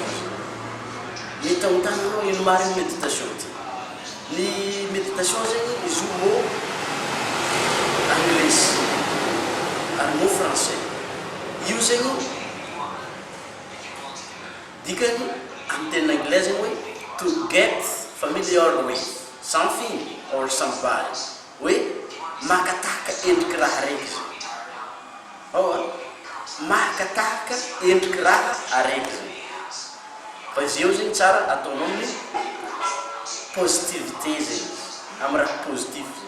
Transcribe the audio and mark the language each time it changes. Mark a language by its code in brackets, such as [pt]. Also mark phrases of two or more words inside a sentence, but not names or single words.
[mg] Ny tagnotagninao ino marigny méditation ty. Ny méditation zegny izy io [fr] mot anglais [mg] ary [fr] mot français. [mg] Io zegny dikany amin'ny teny anglais zegny hoe [en] to get familiar with something or somebody. [mg] Hoe makatahaka endriky raha raiky. Makatahaka endriky raha araiky. Fa izy eo zegny tsara ataonao amin'ny positivité zegny, amin'ny raha positif zegny.